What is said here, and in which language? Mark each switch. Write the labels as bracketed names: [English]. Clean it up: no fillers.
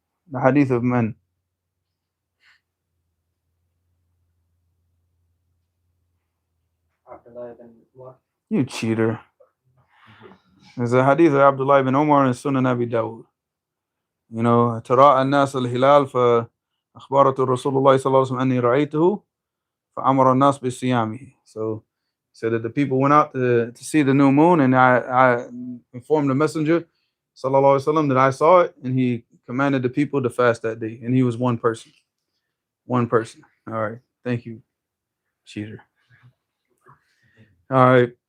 [English] The hadith of man. Abdullah ibn what? You cheater. There's a hadith of Abdullah ibn Umar and Sunan Abi Dawud. You know, [Arabic] تراءى الناس الهلال فأخبرت رسول الله صلى الله عليه وسلم أني رأيته فأمر الناس بصيامه. [English] So he said that the people went out to see the new moon, and I informed the messenger sallallahu alaihi wasallam that I saw it, and he commanded the people to fast that day, and he was one person. One person. All right. Thank you, cheater. All right.